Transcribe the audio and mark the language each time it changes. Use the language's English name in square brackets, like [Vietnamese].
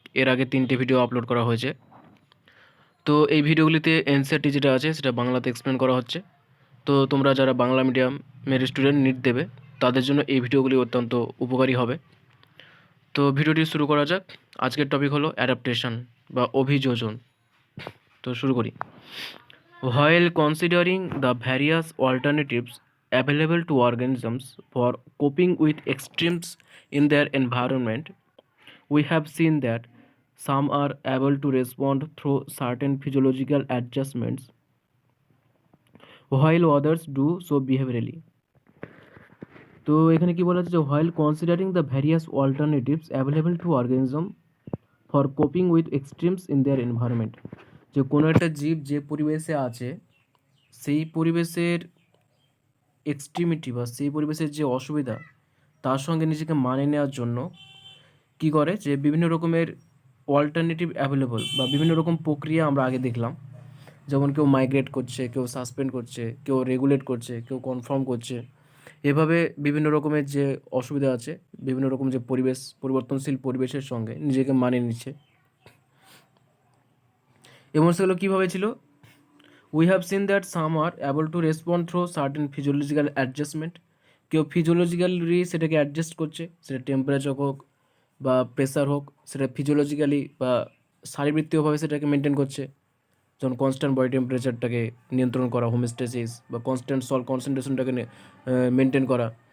[Bangla] এর আগে 3টে ভিডিও আপলোড করা হয়েছে। তো এই ভিডিওগুলিতে এনসিইআরটি যেটা আছে সেটা বাংলাতে এক্সপ্লেন করা হচ্ছে। তো তোমরা যারা বাংলা মিডিয়ামের স্টুডেন্ট নিট দেবে, তাদের জন্য এই ভিডিওগুলি অত্যন্ত উপকারী হবে। তো ভিডিওটি শুরু করা যাক। আজকের টপিক হলো অ্যাডাপ্টেশন বা অভিযোজন। তো শুরু করি। [English] While considering the various alternatives available to organisms for coping with extremes in their environment, we have seen that some are able to respond through certain physiological adjustments, while others do so behaviorally. [Bangla] তো এখানে কি বলা হচ্ছে যে [English] while considering the various alternatives available to organism for coping with extremes in their environment, [Bangla] যে কোনো একটা জীব যে পরিবেশে আছে সেই পরিবেশের এক্সট্রিমিটি বা সেই পরিবেশের যে অসুবিধা তার সঙ্গে নিজেকে মানিয়ে নেওয়ার জন্য কি করে, যে বিভিন্ন রকমের অল্টারনেটিভ অ্যাভেলেবল বা বিভিন্ন রকম প্রক্রিয়া আমরা আগে দেখলাম। যেমন কেউ মাইগ্রেট করছে, কেউ সাসপেন্ড করছে, কেউ রেগুলেট করছে, কেউ কনফার্ম করছে। এভাবে বিভিন্ন রকমের যে অসুবিধা আছে, বিভিন্ন রকম যে পরিবর্তনশীল পরিবেশের সঙ্গে নিজেকে মানিয়ে নিচ্ছে। এবং সেগুলো কীভাবে ছিল? [English] We have seen that some are able to respond through certain physiological adjustment. [Bangla] কেউ ফিজিওলজিক্যালি সেটাকে অ্যাডজাস্ট করছে, সেটা টেম্পারেচার হোক বা প্রেসার হোক, সেটা ফিজিওলজিক্যালি বা শারীরবৃত্তীয়ভাবে সেটাকে মেনটেন করছে। যেমন কনস্ট্যান্ট বডি টেম্পারেচারটাকে নিয়ন্ত্রণ করা, হোমিওস্ট্যাসিস, বা কনস্ট্যান্ট সল্ট কনসেন্ট্রেশনটাকে মেনটেন করা।